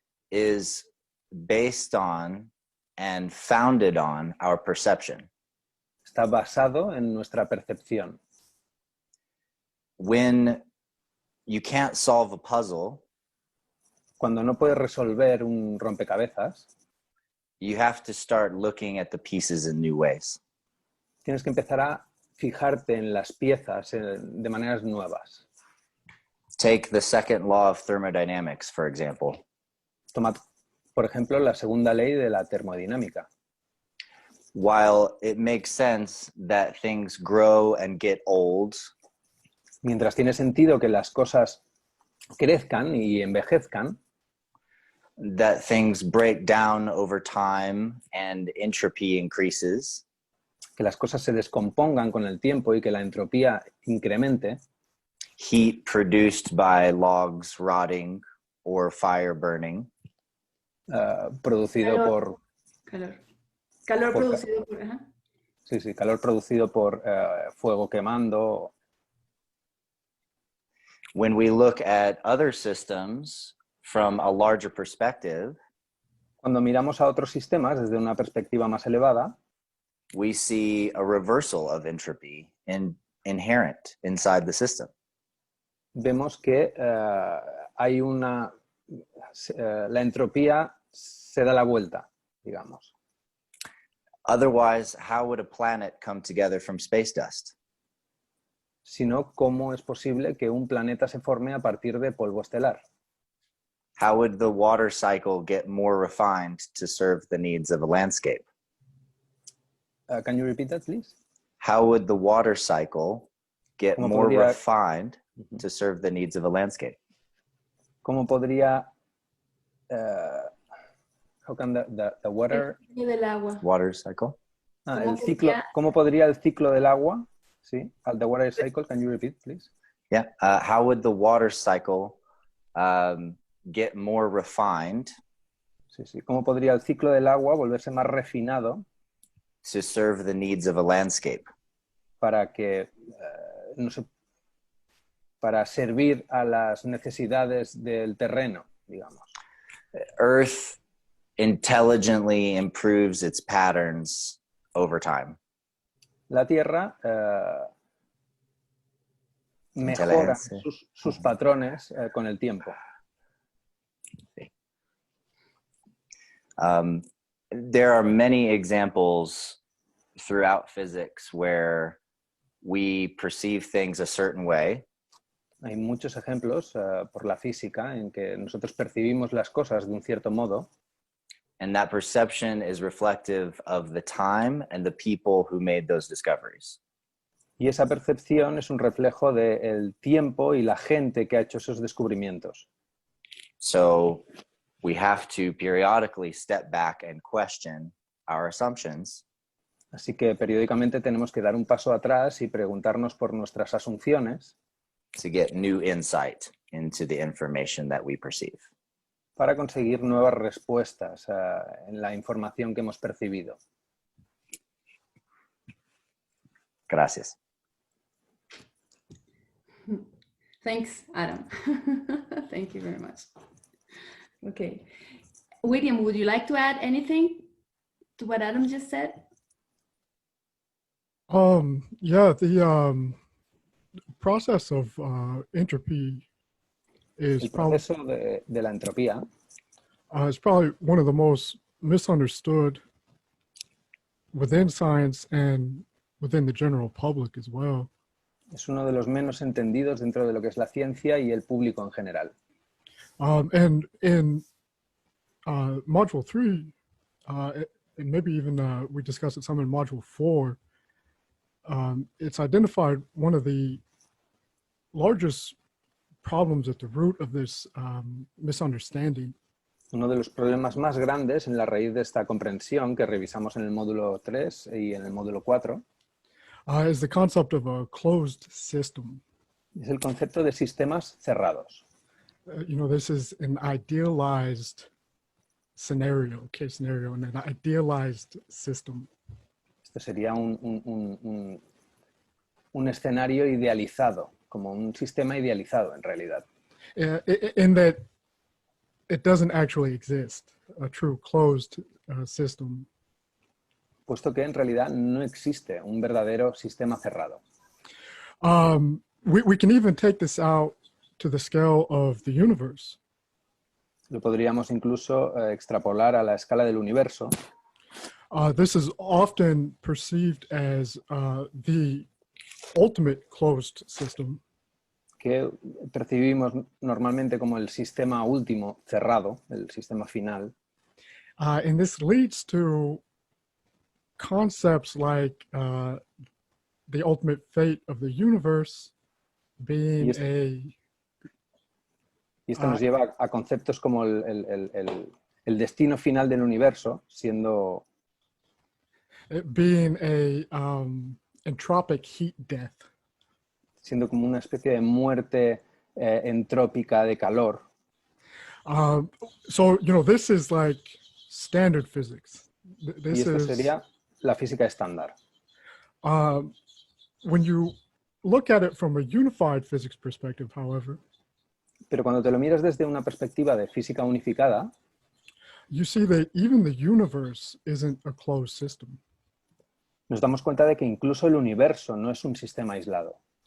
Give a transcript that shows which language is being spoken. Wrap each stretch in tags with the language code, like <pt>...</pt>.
<en>is based on and founded on our perception.</en> <es>está basado en nuestra percepción.</es> <en>When you can't solve a puzzle,</en> <es>Cuando no puedes resolver un rompecabezas,</es> <en>you have to start looking at the pieces in new ways.</en> <es>tienes que empezar a fijarte en las piezas de maneras nuevas.</es> <en>Take the second law of thermodynamics, for example.</en> <es>Toma, por ejemplo, la segunda ley de la termodinámica.</es> <en>While it makes sense that things grow and get old,</en> <es>Mientras tiene sentido que las cosas crezcan y envejezcan,</es> <en>that things break down over time and entropy increases,</en> <es>que las cosas se descompongan con el tiempo y que la entropía incremente,</es> <en>heat produced by logs rotting or fire burning,</en> <es>producido Calor. por... Calor Por producido por... Ajá. Sí, calor producido por fuego quemando.</es> <en>when we look at other systems from a larger perspective,</en> <es>Cuando miramos a otros sistemas desde una perspectiva más elevada,</es> <en>we see a reversal of entropy inherent inside the system.</en> <es>vemos que hay una... la entropía se da la vuelta, digamos.</es> <en>Otherwise, how would a planet come together from space dust?</en> <es>Sino cómo es posible que un planeta se forme a partir de polvo estelar.</es> <en>How would the water cycle get more refined to serve the needs of a landscape? Can you repeat that, please? How would the water cycle get</en> <es>¿Cómo</es> <en>more</en> <es>podría-</es> <en>refined to serve the needs of a landscape?</en> <es>¿Cómo podría...</es> <en>how can the water...</en> <es>El ciclo del agua.</es> <en>Water cycle?</en> <es>¿Cómo el ciclo, podría- ¿Cómo podría el ciclo del agua?</es> <en>Sí, the water cycle, can you repeat, please? Yeah. How would the water cycle get more refined</en> <es>Sí. ¿Cómo podría el ciclo del agua volverse más refinado</es> <en>to serve the needs of a landscape?</en> <es>para que para servir a las necesidades del terreno, digamos?</es> <en>Earth intelligently improves its patterns over time.</en> <es>La Tierra mejora Inteligencia. sus patrones con el tiempo.</es> <en>There are many examples throughout physics where we perceive things a certain way,</en> <es>Hay muchos ejemplos por la física en que nosotros percibimos las cosas de un cierto modo</es> <en>and that perception is reflective of the time and the people who made those discoveries.</en> <es>y esa percepción es un reflejo del tiempo y la gente que ha hecho esos descubrimientos.</es> <en>So we have to periodically step back and question our assumptions</en> <es>Así que periódicamente tenemos que dar un paso atrás y preguntarnos por nuestras asunciones</es> <en>to get new insight into the information that we perceive.</en> <es>para conseguir nuevas respuestas en la información que hemos percibido. Gracias.</es> <en>Thanks, Adam. Thank you very much. Okay. William, would you like to add anything to what Adam just said? Yeah, the process of entropy is</en> <es>El</es> <en>probably</en> <es>proceso de la entropía</es> <en>is probably one of the most misunderstood within science and within the general public as well.</en> <es>es uno de los menos entendidos dentro de lo que es la ciencia y el público en general.</es> <en>And in Module 3, and maybe even we discussed it some in Module 4, it's identified one of the largest problems at the root of this misunderstanding.</en> <es>Uno de los problemas más grandes en la raíz de esta comprensión que revisamos en el módulo 3 y en el módulo 4</es> <en>Is the concept of a closed system.</en> <es>es el concepto de sistemas cerrados.</es> <en>You know, this is an idealized scenario, case scenario, and an idealized system.</en> <es>Esto sería un escenario idealizado, como un sistema idealizado en realidad.</es> <en>In that it doesn't actually exist, a true closed system.</en> <es>Puesto que en realidad no existe un verdadero sistema cerrado.</es> <en>We can even take this out to the scale of the universe.</en> <es>Lo podríamos incluso extrapolar a la escala del universo.</es> <en>This is often perceived as the ultimate closed system.</en> <es>Que percibimos normalmente como el sistema último cerrado, el sistema final.</es> <en>And this leads to concepts like the ultimate fate of the universe being</en> <es>Y esto nos lleva a conceptos como el destino final del universo siendo</es> <en>being a entropic heat death.</en> <es>Siendo como una especie de muerte entrópica de calor.</es> <en>So, you know, this is like standard physics.</en> <es>Y esto sería la física estándar.</es> <en>When you look at it from a unified physics perspective, however,</en> <es>pero cuando te lo miras desde una perspectiva de física unificada,</es> <en>you see that even the universe isn't a closed system.</en> <es>Nos damos cuenta de que incluso el universo no es un sistema aislado.</es>